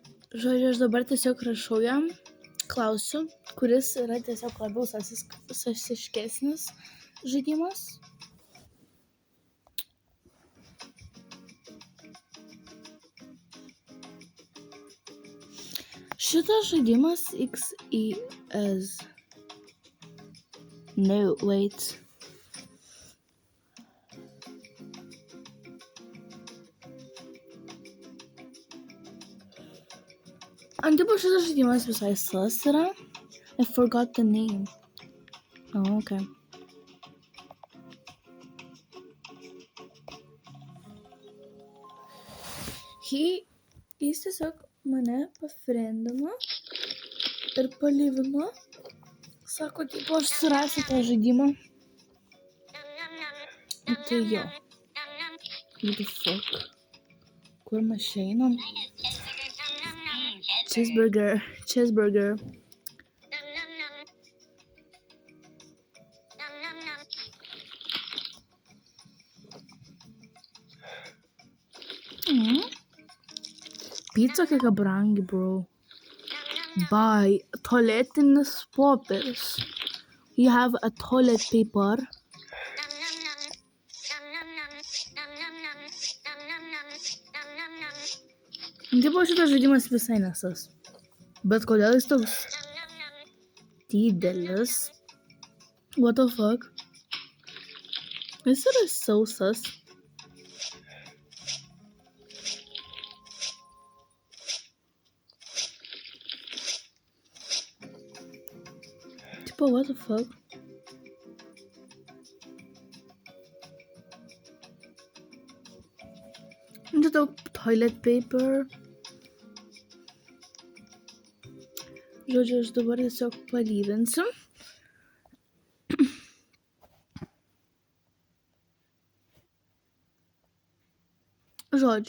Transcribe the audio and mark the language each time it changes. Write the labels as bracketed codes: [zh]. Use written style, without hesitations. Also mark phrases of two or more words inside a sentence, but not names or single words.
[lt] Žodžiu, aš dabar tiesiog rašau jam, klausiu, kuris yra tiesiog labiau sasiškesnis žaidimas. Šitas žaidimas XES. [en] No, wait. [lt] Tipo šitas žaidimas visai sas yra. [en] I forgot the name. Oh, okay. [lt] Jis tiesiog mane pafriendino ir palyvino. Sako, tipo, aš surasiu tą žaidimą. Tai jo. [en] What the fuck? [lt] Kur mes einam? Cheeseburger. Pizza kiek brangi, bro. Buy tualetinis popierius. [en] You have a toilet paper. [lt] Tipo šitas žaidimas visai nesas. Bet kodėl jis toks didelis? [en] What the fuck? [lt] Jis yra sausas. Tipo, [en] what the fuck? [lt] Čia daug [en] toilet paper. [lt] Žodžiu, aš dabar tiesiog palyvinsiu. Žodžiu.